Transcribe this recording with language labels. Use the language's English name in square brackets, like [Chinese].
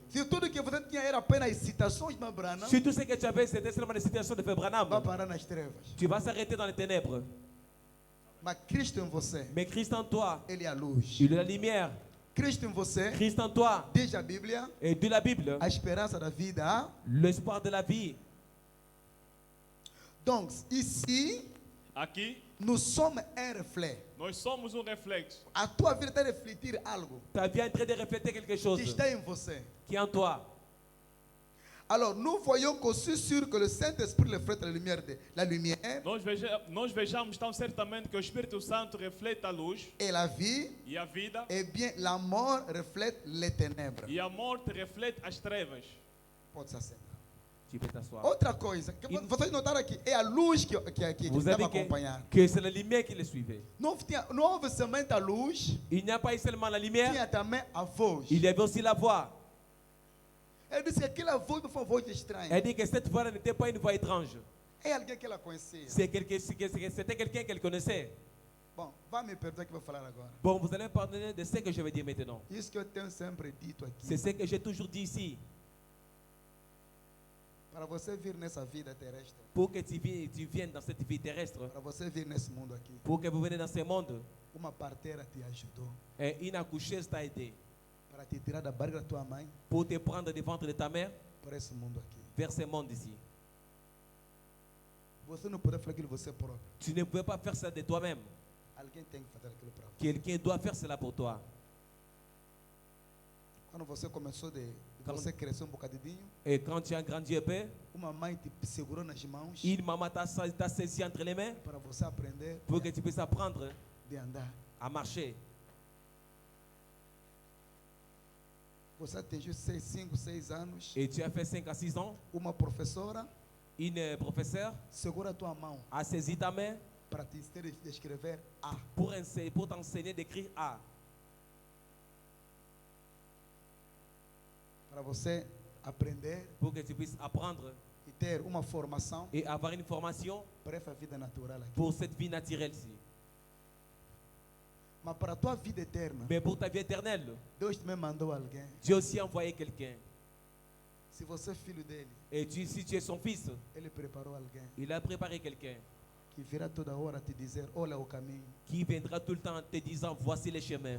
[Portuguese] Se tudo que você tinha era apenas citações de Abraão, [French] Si tout ce que tu avais, c'était seulement des citations de Frère [Portuguese] vai [French] Branham, [Portuguese] parar nas trevas. [French] tu vas s'arrêter dans les ténèbres. [Portuguese] Mas Cristo em você, [French] Mais Christ en toi, [Portuguese] Ele é a luz. [French] il est la lumière. [Portuguese] Cristo em você, [French] Christ en toi, [Portuguese] diz a Bíblia, [French] et de la Bible, [Portuguese] a esperança da vida. [French] l'espoir de la vie. Donc, ici, [Portuguese] Aqui, [French] nous sommes un reflet. [Portuguese] nós somos um reflexo. A tua vida está a refletir algo [French] Ta vie est en train de refléter quelque chose [Portuguese] que está em você. [French] qui est en toi. Alors, nous voyons qu'aussi sûr que le Saint-Esprit reflète la lumière [Portuguese] Nós vejamos tão certamente que o Espírito Santo reflete a luz [French] et la vie, [Portuguese] e a vida, [French] et bien la mort reflète les ténèbres. [Portuguese] e a morte reflete as trevas. Pode se assentar. [French] Tu peux t'asseoir. [Portuguese] Outra coisa, que vocês notaram aqui, é a luz que [French] Vous [Portuguese] estava [French] avez [Portuguese] a acompanhar. [French] que c'est la lumière qui les suivait. [Portuguese] Não houve somente a luz, [French] Il n'y a pas eu seulement la lumière, [Portuguese] tinha também a voz. [French] il y avait aussi la voix. [Portuguese] Ele disse que aquela voz não foi uma voz estranha. [French] Elle dit que cette voix n'était pas une voix étrange. [Portuguese] É alguém que ela conhecia. [French] C'était quelqu'un qu'elle connaissait. [Portuguese] Bom, vai me perdoar que eu vou falar agora. [French] Bon, vous allez me pardonner de ce que je vais dire maintenant. [Portuguese] Isso que eu tenho sempre dito [French] C'est [Portuguese] aqui. [French] ce que j'ai toujours dit ici. [Portuguese] Para você vir nessa vida terrestre, [French] Pour que tu viennes dans cette vie terrestre, [Portuguese] para você vir nesse mundo aqui, [French] pour que vous venez dans ce monde, [Portuguese] uma parteira te ajudou [French] et une accoucheuse t'a aidé [Portuguese] para te tirar da barriga da tua mãe [French] pour te prendre du ventre de ta mère [Portuguese] para esse mundo aqui. [French] vers ce monde ici. [Portuguese] Você não pode fazer aquilo você próprio. [French] Tu ne pouvais pas faire ça de toi-même. [Portuguese] Alguém tem que fazer aquilo para você. [French] Quelqu'un doit faire cela pour toi. [Portuguese] Quando você começou Quando- você cresceu um bocadinho, [French] Et quand tu as grandi un peu, [Portuguese] uma mãe te segurou nas mãos [French] une maman t'a saisi entre les mains [Portuguese] para você aprender [French] pour que tu puisses apprendre [Portuguese] de andar. [French] à marcher. [Portuguese] Você atingiu 5, 6 anos, [French] Et tu as fait 5 à 6 ans, [Portuguese] uma professora [French] une professeure [Portuguese] segura a tua mão [French] a saisi ta main [Portuguese] para te ensinar a escrever A. [French] pour t'enseigner d'écrire A. [Portuguese] Para você aprender [French] Pour que tu puisses apprendre [Portuguese] e ter uma formação [French] et avoir une formation [Portuguese] para essa vida natural aqui. [French] pour cette vie naturelle-ci. [Portuguese] Mas para a tua vida eterna, [French] Mais pour ta vie éternelle, [Portuguese] Deus também mandou alguém. [French] Dieu aussi a envoyé quelqu'un. [Portuguese] Se você é filho dele, [French] Et si tu es son fils, [Portuguese] ele preparou alguém [French] il a préparé quelqu'un [Portuguese] que virá toda hora te dizer: olha o caminho, [French] qui viendra tout le temps en te disant voici les chemins,